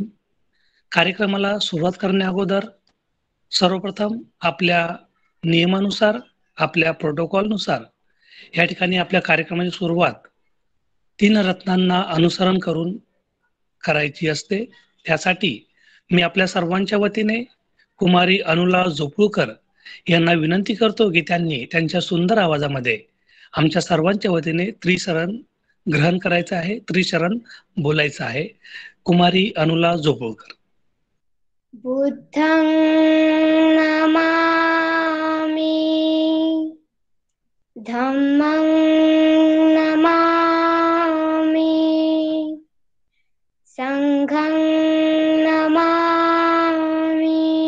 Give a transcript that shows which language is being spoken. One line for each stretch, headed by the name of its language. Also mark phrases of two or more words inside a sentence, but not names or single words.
Marathi: कार्यक्रमाला सुरुवात करण्या अगोदर सर्वप्रथम आपल्या नियमानुसार, आपल्या प्रोटोकॉलनुसार या ठिकाणी आपल्या कार्यक्रमाची सुरुवात 3 रत्नांना अनुसरण करून करायची असते. त्यासाठी मी आपल्या सर्वांच्या वतीने कुमारी अनुला झोपळूकर यांना विनंती करतो की त्यांनी त्यांच्या सुंदर आवाजामध्ये आमच्या सर्वांच्या वतीने त्रिशरण ग्रहण करायचं आहे, त्रिशरण बोलायचं आहे. कुमारी अनुला झोपळूकर.
Pali: बुद्धं नमामि, धम्मं नमामि, संघं नमामि.